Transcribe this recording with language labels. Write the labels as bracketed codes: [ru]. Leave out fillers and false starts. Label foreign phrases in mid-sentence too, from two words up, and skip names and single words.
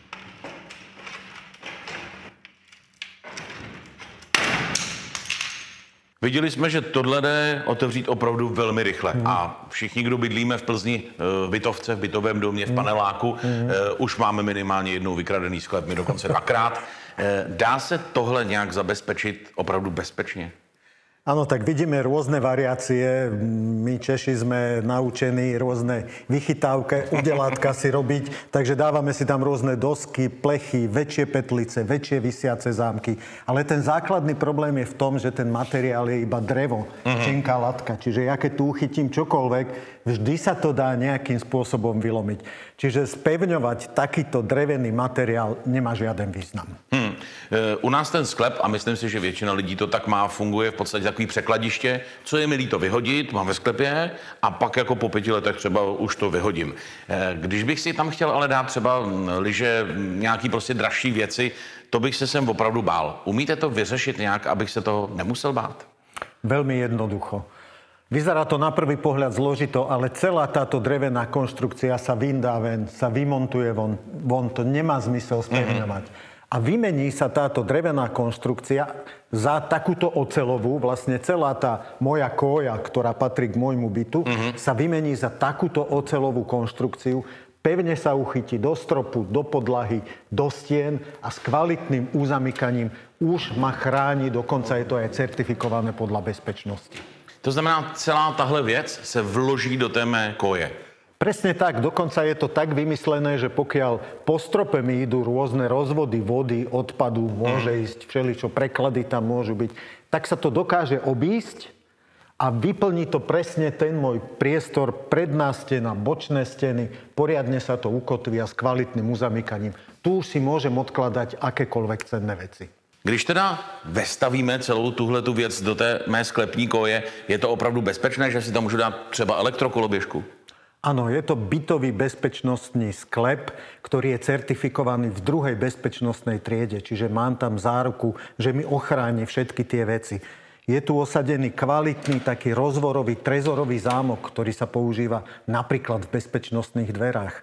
[cs] Viděli jsme, že tohle jde otevřít opravdu velmi rychle. A všichni, kdo bydlíme v Plzni, v bytovce, v bytovém domě, v paneláku, už máme minimálně jednou vykradený sklep, my dokonce dvakrát. Dá se tohle nějak zabezpečit opravdu bezpečně? [sk] Áno, tak vidíme rôzne variácie. My Češi sme naučení rôzne vychytávke, udelátka si robiť, takže dávame si tam rôzne dosky, plechy, väčšie petlice, väčšie visiace zámky. Ale ten základný problém je v tom, že ten materiál je iba drevo, tenká latka. Čiže ja keď tu uchytím čokoľvek, vždy sa to dá nejakým spôsobom vylomiť. Čiže spevňovať takýto drevený materiál nemá žiaden význam. [cs] U nás ten sklep, a myslím si, že většina lidí to tak má, funguje v podstatě takový překladiště, co je mi líto vyhodit, mám ve sklepě a pak jako po 5 letech třeba už to vyhodím. Když bych si tam chtěl ale dát třeba lyže, nějaký prostě dražší věci, to bych se sem opravdu bál. Umíte to vyřešit nějak, abych se toho nemusel bát? [sk] Veľmi jednoducho. Vyzerá to na prvý pohľad zložito, ale celá táto drevená konštrukcia sa vyndá ven, sa vymontuje von. To nemá zmysel spevňovať. A vymení sa táto drevená konštrukcia za takúto ocelovú, vlastne celá tá moja koja, ktorá patrí k môjmu bytu, sa vymení za takúto ocelovú konštrukciu. Pevne sa uchytí do stropu, do podlahy, do stien a s kvalitným uzamykaním už ma chráni, dokonca je to aj certifikované podľa bezpečnosti. [cs] To znamená, celá tahle věc se vloží do té mé koje. [sk] Presne tak, dokonca je to tak vymyslené, že pokiaľ po strope mi idú rôzne rozvody vody, odpadu, môže ísť všeličo, preklady tam môžu byť, tak sa to dokáže obísť a vyplní to presne ten môj priestor, predná stena, bočné steny, poriadne sa to ukotví a s kvalitným uzamykaním. Tu už si môžem odkladať akékoľvek cenné veci. [cs] Když teda vestavíme celou tuhletu věc do té mé sklepní koje, je to opravdu bezpečné, že si tam můžu dát třeba elektrokoloběžku? [sk] Áno, je to bytový bezpečnostný sklep, ktorý je certifikovaný v 2. bezpečnostnej triede, čiže mám tam záruku, že mi ochráni všetky tie veci. Je tu osadený kvalitný taký rozvorový trezorový zámok, ktorý sa používa napríklad v bezpečnostných dverách.